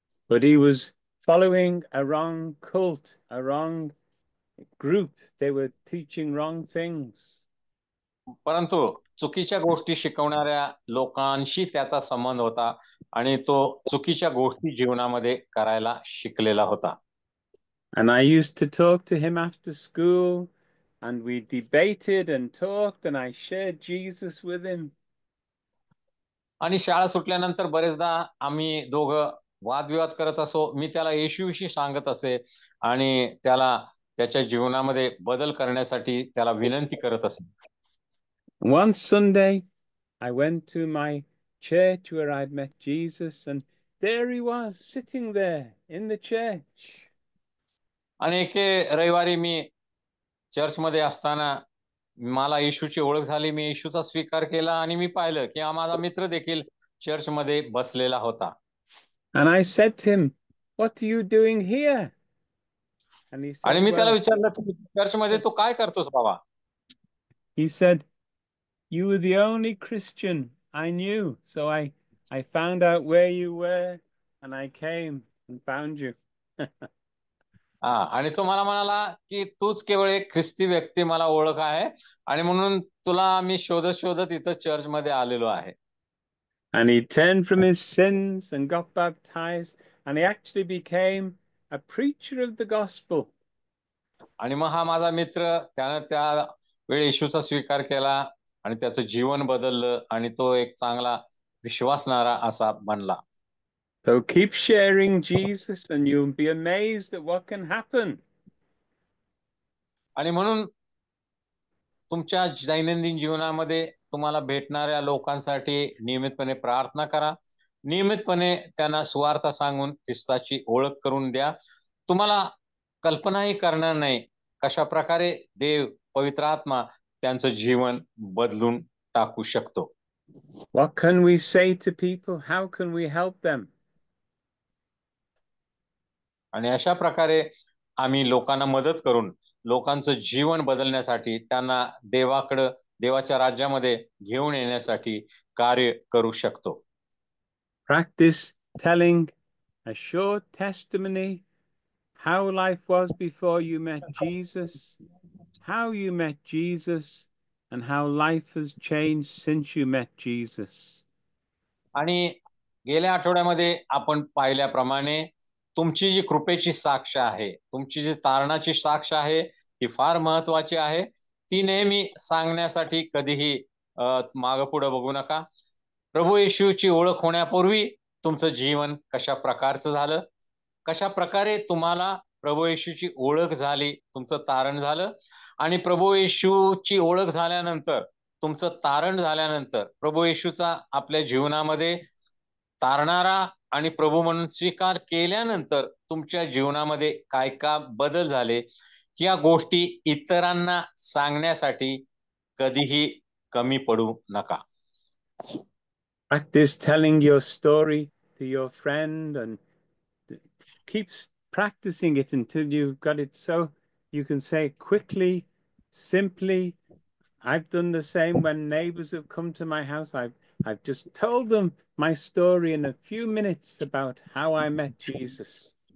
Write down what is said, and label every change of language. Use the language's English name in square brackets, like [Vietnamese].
[English] But he was following a wrong cult, a wrong group. They were teaching wrong things. [Marathi] परंतु चुकीच्या गोष्टी शिकवणाऱ्या लोकांशी त्याचा संबंध होता आणि तो चुकीच्या गोष्टी जीवनामध्ये करायला शिकलेला होता. [English] And I used to talk to him after school, and we debated and talked, and I shared Jesus with him. [Marathi] आणि शाळा सुटल्यानंतर बरेचदा आम्ही दोघं वादविवाद करत असो. मी त्याला येशूविषयी सांगत असे आणि त्याला त्याच्या जीवनामध्ये बदल करण्यासाठी त्याला विनंती करत असे. [English] One Sunday, I went to my church where I'd met Jesus, and there he was sitting there in the church. [Marathi] आणि एके रविवारी मी चर्चमध्ये असताना मला येशूची ओळख झाली. मी येशूचा स्वीकार केला आणि मी पाहिलं की हा माझा मित्र देखील चर्चमध्ये बसलेला होता. [English] And I said to him, "What are you doing here?" And he [Marathi] आणि [English] said, [Marathi] मी त्याला [English] "Well," [Marathi] विचारलं की चर्चमध्ये तू काय करतोस बाबा? [English] he said, "You were the only Christian I knew, so I found out where you were, and I came and found you." [Marathi] हा, आणि तो मला म्हणाला की तूच केवळ एक ख्रिस्ती व्यक्ती मला ओळख आहे आणि म्हणून तुला मी शोधत शोधत इथं चर्चमध्ये आलेलो आहे. [English] And he turned from his sins and got baptized, and he actually became a preacher of the gospel. [Marathi] आणि मग हा माझा मित्र त्यानं त्या वेळी येशूचा स्वीकार केला आणि त्याचं जीवन बदललं आणि तो एक चांगला विश्वासणारा असा बनला. [English] So keep sharing Jesus, and you'll be amazed at what can happen. [Marathi] आणि म्हणून तुमच्या दैनंदिन जीवनामध्ये तुम्हाला भेटणाऱ्या लोकांसाठी नियमितपणे प्रार्थना करा. नियमितपणे त्यांना सुवार्ता सांगून ख्रिस्ताची ओळख करून द्या. तुम्हाला कल्पनाही करणार नाही कशा प्रकारे देव, पवित्र आत्मा त्यांचं जीवन बदलून टाकू शकतो. [English] What can we say to people? How can we help them? [Marathi] आणि अशा प्रकारे आम्ही लोकांना मदत करून लोकांचं जीवन बदलण्यासाठी, त्यांना देवाच्या राज्यामध्ये घेऊन येण्यासाठी कार्य करू शकतो. [English] Practice telling a short testimony, how life was before you met Jesus, how you met Jesus, and how life has changed since you met Jesus. [Marathi] आणि गेल्या आठवड्यामध्ये आपण पाहिल्याप्रमाणे तुमची जी कृपेची साक्ष आहे, तुमची जी तारणाची साक्ष आहे, ती फार महत्वाची आहे. ती नेहमी सांगण्यासाठी कधीही मागं पुढे बघू नका. प्रभू येशूची ओळख होण्यापूर्वी तुमचं जीवन कशा प्रकारचं झालं, कशा प्रकारे तुम्हाला प्रभू येशूची ओळख झाली, तुमचं तारण झालं, आणि प्रभू येशूची ओळख झाल्यानंतर, तुमचं तारण झाल्यानंतर, प्रभू येशूचा आपल्या जीवनामध्ये तारणारा आणि प्रभू म्हणून स्वीकार केल्यानंतर तुमच्या जीवनामध्ये काय काय बदल झाले, या गोष्टी इतरांना सांगण्यासाठी कधीही कमी पडू नका. [English] Practice telling your story to your friend and keep practicing it until you've got it so you can say quickly, simply. I've done the same when neighbors have come to my house. I've just told them my story in a few minutes about how I met Jesus.